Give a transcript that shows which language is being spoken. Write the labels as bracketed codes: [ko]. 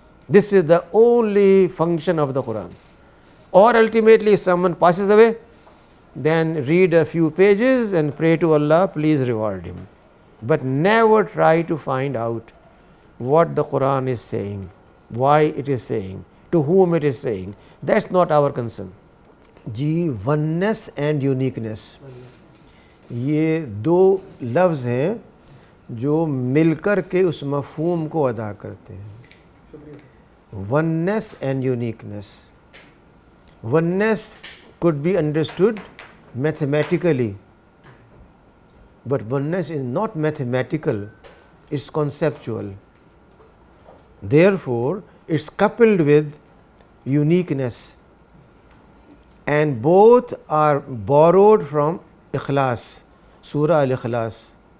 [en] This is the only function of the Quran. Or ultimately, if someone passes away, then read a few pages and pray to Allah, please reward him. But never try to find out what the Quran is saying, why it is saying, to whom it is saying. That's not our concern. [hi] Ji, [en] oneness and uniqueness, [hi] ये दो लफ्ज़ हैं जो मिलकर के उस मफ़हूम को अदा करते हैं. [en] Oneness and uniqueness. Oneness could be understood mathematically, but oneness is not mathematical, it's conceptual. Therefore, it's coupled with uniqueness, and both are borrowed from Ikhlas, Surah Al-Ikhlas.